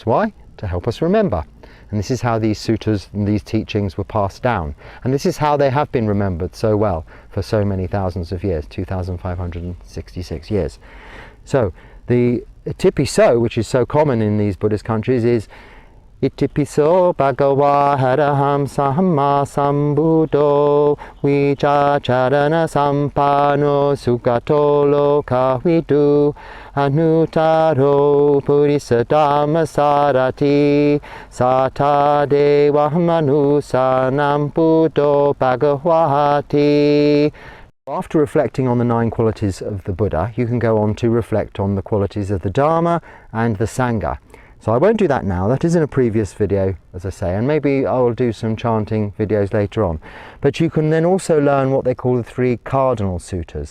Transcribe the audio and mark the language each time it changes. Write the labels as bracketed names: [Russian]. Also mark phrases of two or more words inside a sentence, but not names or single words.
[English] Why? To help us remember. And this is how these suttas and these teachings were passed down. And this is how they have been remembered so well for so many thousands of years, 2,566 years. So the Itipiso, which is so common in these Buddhist countries, is [Pali] Itipiso Bhagava Haraham Samma Sambuddho Vichacharana Sampano Sugato Lokavidu Anutaro Purisa Dhamma Sarati Sata Deva Manusanam Buddho Bhagavati. [English] After reflecting on the 9 qualities of the Buddha, you can go on to reflect on the qualities of the Dharma and the Sangha. So I won't do that now. That is in a previous video, as I say, and maybe I will do some chanting videos later on. But you can then also learn what they call the 3 cardinal suttas.